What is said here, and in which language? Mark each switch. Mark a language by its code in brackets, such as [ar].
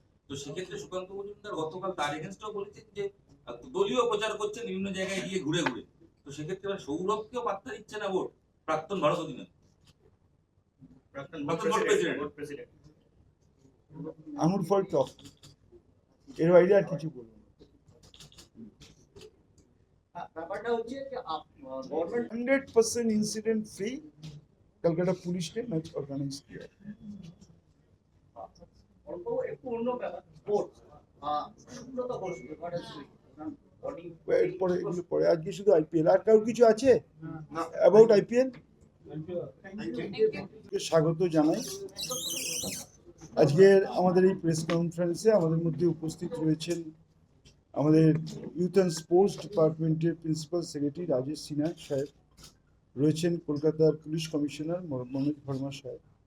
[bn] তো সেক্ষেত্রে সুকান্ত মজুমদার গতকাল তার এগেনস্টও বলেছেন যে দলীয় প্রচার করছেন বিভিন্ন জায়গায় গিয়ে ঘুরে ঘুরে। তো সেক্ষেত্রে সৌরভকেও পাত্তা দিচ্ছে না বোর্ড, প্রাক্তন ভারত অধিনায়ক, প্রাক্তন প্রেসিডেন্ট। আঙুর ফল টক, এর বাইরে আর কিছু বলবো না। ব্যাপারটা হচ্ছে যে government [hi] 100% incident free Calcutta police ने मैच ऑर्गेनाइज किया। [bn] একটু অন্য ব্যাপার স্পোর্টস সুব্রত ঘোষ এরপরে এগুলো পরে আজকে শুধু আইপিএল, আর কারো কিছু আছে অ্যাবাউট আইপিএল? স্বাগত জানাই। আজকের আমাদের এই প্রেস কনফারেন্সে আমাদের মধ্যে উপস্থিত রয়েছেন আমাদের ইউথ অ্যান্ড স্পোর্টস ডিপার্টমেন্টের প্রিন্সিপাল সেক্রেটারি রাজেশ সিনহা সাহেব, রয়েছেন কলকাতার পুলিশ কমিশনার মনোজ ভার্মা সাহেব।